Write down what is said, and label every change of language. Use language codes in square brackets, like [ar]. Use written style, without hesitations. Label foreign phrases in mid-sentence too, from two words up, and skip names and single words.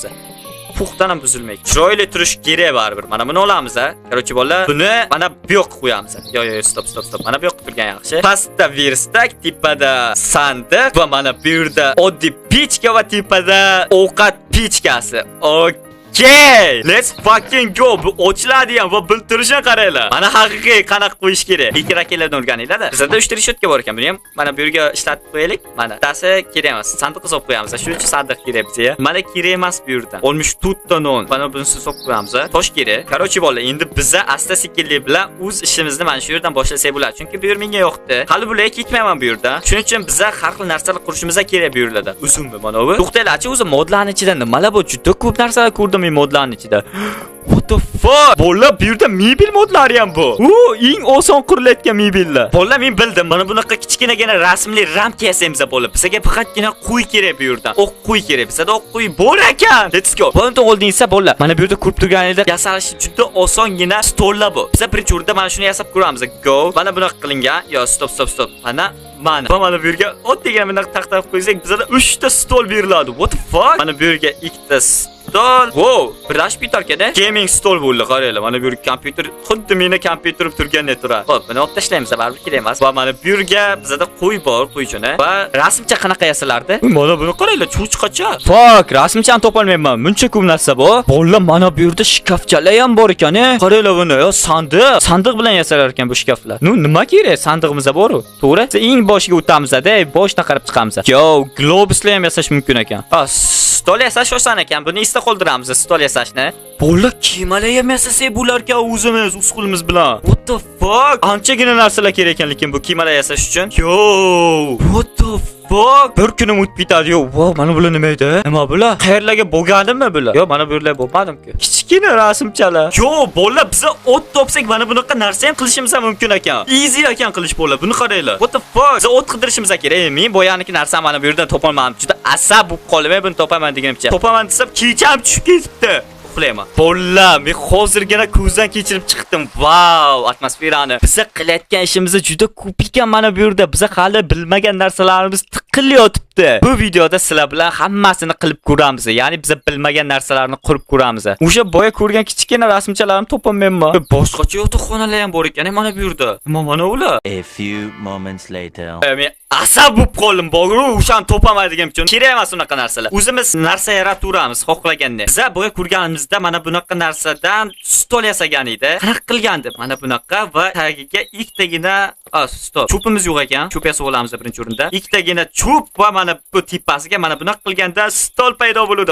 [uz] Puxtadan ham buzilmaydi. Chiroyli turish kerak baribir. Mana buni olamiz. Короче, bolalar, buni mana bu yoqqa qo'yamiz. Yo, stop. Mana bu yoqqa turgan yaxshi. Pastda verstak, tepada sandiq va mana bu yerda oddiy pechka va tepada ovqat pechkasi. [en] Okay, let's fucking go. [uz] Bu ochiladigan va biltirishni qaranglar. Mana haqiqiy qanaqa qo'yish kerak. Ikki-akkalardan o'rganinglar-da. Bizda 3 ta rishotka bor ekan. Buni ham mana bu yerga ishlatib qo'yaylik. Mana tasi kerak emas. Sandiqqa solib qo'yamiz. Shuning uchun sandiq kerak bizga. Mana kerak emas bu yerdan. Olmush to'rtta non. Mana bunisi solib qo'yamiz. Tosh kerak. Короче, bolalar, endi bizda asta-sekinlik bilan o'z ishimizni mana shu yerdan boshlasak bo'ladi. Chunki bu yer menga yoqdi. Hali bularga ketmayman bu yerda. Shuning uchun bizda har xil narsalar qurishimiz kerak bu yerlarda. Uzunmi mana bu? To'xtanglar, o'zi modlarning ichida nimalar bor? Juda ko'p narsalar ko'rdim modlarning ichida. [en] What the fuck? [uz] Bolalar, bu yerda mebel modlari ham bor. Eng oson qurilayotgan mebellar. Bolalar, men bildim. Mana bunaqa kichkinagina rasmli ramka yasaymiz bolalar. Bizga faqatgina qo'y kerak bu yerdan. O'q qo'y kerak. Bizda o'q qo'y bor ekan. [en] Let's go. [uz] Bundan oldingizsa bolalar, mana bu yerda ko'rib turganingizda yasalishi juda osongina stollar bor. Biz birinchi o'rinda mana shuni yasab ko'ramiz. Go. Mana bunaqa qilingan. Yo, stop. Mana mana. Va mana bu yerga oddiygina bunday taqtab qo'ysak, bizga 3 ta stol beriladi. [en] What the fuck? [uz] Mana bu yerga 2 ta stol. Wow, birlashib bitarkan-a? Gaming stol bo'ldi, qaranglar. Mana bu yerga kompyuter, xuddi meni kompyuterim turgandek turadi. Xo'p, buni olib tashlaymiz, baribir kerak emas. Va mana bu yerga bizda qo'y bor, qo'ychini. Va rasmcha qanaqa yasalardi? Mana buni qaranglar, cho'chqacha. Fuck, rasmchani topolmayman. Buncha ko'p narsa bor. Bolalar, mana bu yerda shkafchalar ham bor ekan-a. Qaranglar buni, yo sandiq. Sandiq bilan yasalar ekan bu shkaflar. Nima kerak? Sandig'imiz bor-ku. To'g'ri? Biz eng boshiga o'tamiz-da, boshdan qarab chiqamiz. Yo, globuslar ham yasash mumkin ekan. Stol yasash oson ekan. Buni esda qoldiramiz, stol yasashni. Bolalar kemalar ham yasasak bo'larkan o'zimiz, o'z qo'limiz bilan. [en] What the fuck? [uz] Anchagina narsalar kerak ekan, lekin bu kemalar yasash uchun. [en] Yo, what the fuck? [uz] Bir kunim o'tib ketadi. Yo, wow, mana bular nima edi? Nima bular? Qayerlarga bo'lganimi bular? Yo, mana bu yerlar bo'lmadim-ku. Kichkina rasmchalar. Yo, bolalar, biz o't topsak mana bunaqa narsa ham qilishimiz ham mumkin ekan. Easy ekan qilish bolalar. Buni qaranglar. [en] What the fuck? [uz] Biz o't qidirishimiz kerak. Men boyaniki narsani mana bu yerdan topolmadim. Juda asab bo'lib qoldim, buni topaman deganimcha. Topaman desam, kecham tushib ketibdi. Uxlayman. Bolalar, men hozirgina ko'zdan kechirib chiqdim. Wow, atmosferani. Biz qilayotgan ishimiz juda ko'p ekan mana bu yerda. Biz hali bilmagan narsalarimiz tiqilyotibdi. Bu videoda sizlar bilan hammasini qilib ko'ramiz. Ya'ni biz bilmagan narsalarni qurib ko'ramiz. O'sha boya ko'rgan kichkina rasmchalarimni topolmayman. Boshqacha yotoqxonalar ham bor ekan mana bu yerda. Mana ular. [en] A few moments later. [uz] Men asab bo'lib qoldim. Bog'ru o'shani topamaydigan uchun kerak emas unaqa narsalar. O'zimiz narsa yarataveramiz xohlaganda. Biz boya ko'rganimizda mana bunaqa narsadan stol yasagan edi. Qanaqa qilgandim? Mana bunaqa va tagiga ikkitagina stol. Cho'pimiz yo'q ekan. Cho'p yasab olamiz birinchi o'rinda. Ikkitagina cho'p va mana bu tipasiga mana bunaqa qilganda stol paydo bo'ladi.